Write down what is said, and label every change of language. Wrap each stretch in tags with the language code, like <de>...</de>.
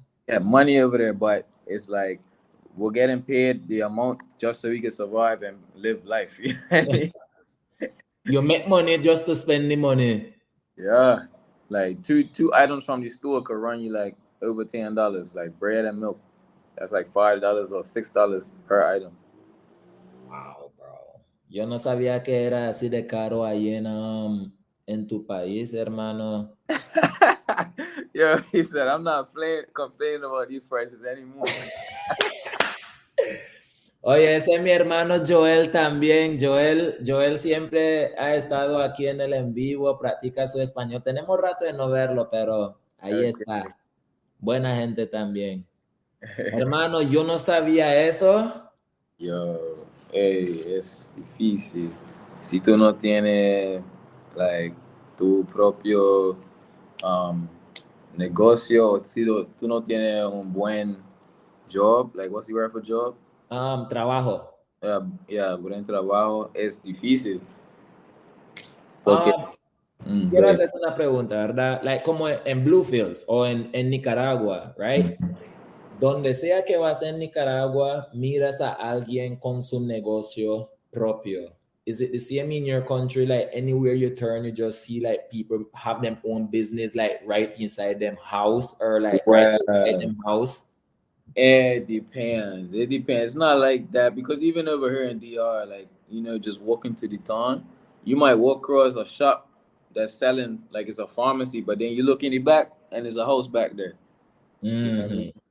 <en>Yeah, money over there, but it's like we're getting paid the amount just so we can survive and live life. You make money just to spend the money. Yeah. Like two items from the store could run you like over $10, like bread and milk. That's like $5 or $6 per item. Wow, bro.</en> <es>Yo no sabía que era así de caro ahí en tu país, hermano.</es> <en>Yo, he said, I'm not complaining about these prices anymore.</en> <es>Oye, ese es mi hermano Joel también. Joel siempre ha estado aquí en el en vivo, practica su español. Tenemos rato de no verlo, pero ahí está. Buena gente también. Hermano, yo no sabía eso. Yo, hey, es difícil. Si tú no tienes, like, tu propio negocio, o si tú no tienes un buen job, like,</es> <en>what's the word for job?</en> <es>Trabajo. Buen trabajo, es difícil. Porque, quiero hacerte una pregunta, ¿verdad? Like, como en Bluefields o en Nicaragua, right? Donde sea que vas en Nicaragua, miras a alguien con su negocio propio.</es> <en>Is it the same in your country? Like anywhere you turn, you just see like people have their own business, like right inside them house or like right inside them house. It depends. It depends. It's not like that because even over here in DR, like, you know, just walking to the town, you might walk across a shop that's selling, like it's a pharmacy, but then you look in the back and there's a house back there. You know what I mean?</en>